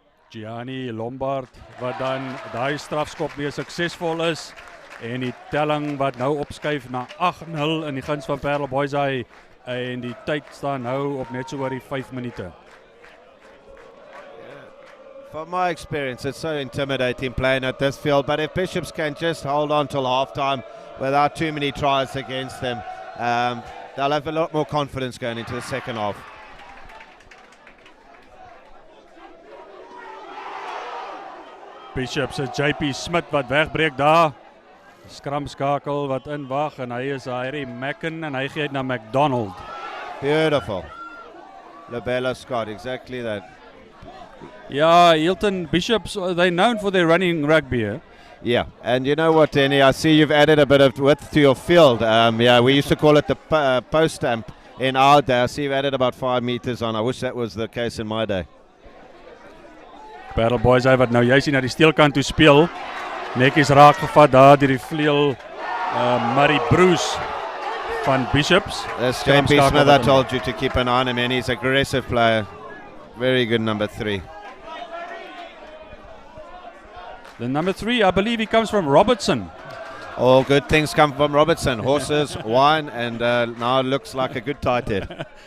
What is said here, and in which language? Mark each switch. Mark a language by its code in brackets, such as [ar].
[af] Gianni Lombaard wat dan daai strafskop weer suksesvol is en die telling wat nou opskuif na 8-0 in die guns van Paarl Boys High en die tyd staan nou op net so oor die 5 minute. [en] From my experience, it's so intimidating playing at this field, but if Bishops can just hold on till half-time without too many tries against them, they'll have a lot more confidence going into the second half. [af] Bishops is JP Smith wat wegbreek daar. Skramskakel wat inwag en hy is Harry Macken en hy gee na McDonald. [en] Beautiful. Labella Scott, exactly that. Yeah, Hilton Bishops, they're known for their running rugby. Eh? Yeah, and you know what, Hennie, I see you've added a bit of width to your field. Yeah, we used to call it the post stamp in our day. I see you've added about 5 meters on. I wish that was the case in my day. [af] Paarl Boys High wat nou juist na die steelkant toe speel. Netjies raak gevat daar deur die vleuel Murray Bruce van Bishops. [en] That's JP Smith, I told you to keep an eye on him, and he's an aggressive player. Very good number 3. The number 3, I believe he comes from Robertson. All good things come from Robertson. Horses, wine, and now looks like a good tight head.